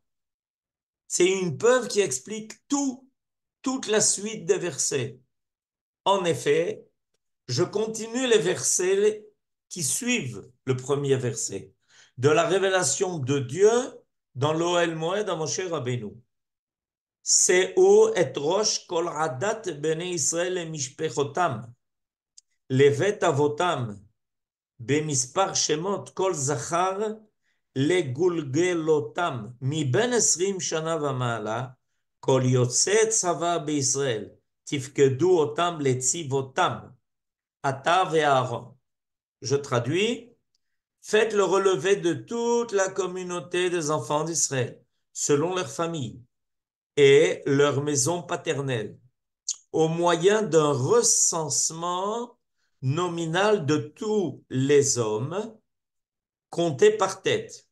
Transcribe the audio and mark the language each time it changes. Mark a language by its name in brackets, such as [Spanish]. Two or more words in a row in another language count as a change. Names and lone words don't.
[French] C'est une preuve qui explique toute la suite des versets. En effet, je continue les versets qui suivent le premier verset de la révélation de Dieu dans l'Ohel Moed à Moshe Rabbeinu. [Hebrew] שאו את ראש כל עדת בני ישראל את משפחתם לבית אבותם במספר שמות כל זכר לגולגלותם מבין 20 שנה ומעלה כל יוצא צבא בישראל תפקדו אותם לצבאותם אתה ואהרון. [French] Je traduis, faites le relevé de toute la communauté des enfants d'Israël selon leur famille et leur maison paternelle au moyen d'un recensement nominal de tous les hommes comptés par tête.